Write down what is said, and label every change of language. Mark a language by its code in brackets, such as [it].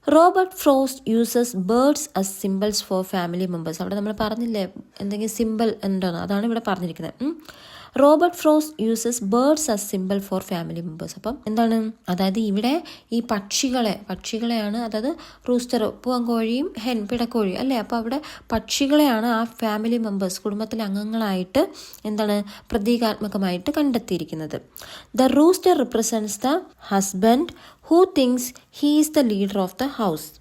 [en] Robert Frost uses birds as symbols for family members. [ml] അവിടെ നമ്മൾ പറഞ്ഞില്ലേ എന്തെങ്കിലും സിമ്പിൾ ഉണ്ടോന്ന്, അതാണ് ഇവിടെ പറഞ്ഞിരിക്കുന്നത്. [en] Robert Frost uses birds as symbol for family members. [ml] അപ്പം അതായത് ഇവിടെ ഈ പക്ഷികളെയാണ്, അതായത് റൂസ്റ്റർ പൂവൻകോഴിയും പിടക്കോഴി അല്ലേ, അപ്പോൾ അവിടെ പക്ഷികളെയാണ് ആ ഫാമിലി മെമ്പേഴ്സ് കുടുംബത്തിലെ അംഗങ്ങളായിട്ട് പ്രതീകാത്മകമായിട്ട് കണ്ടെത്തിയിരിക്കുന്നത്. [en] The rooster represents the husband who thinks he is the leader of the house.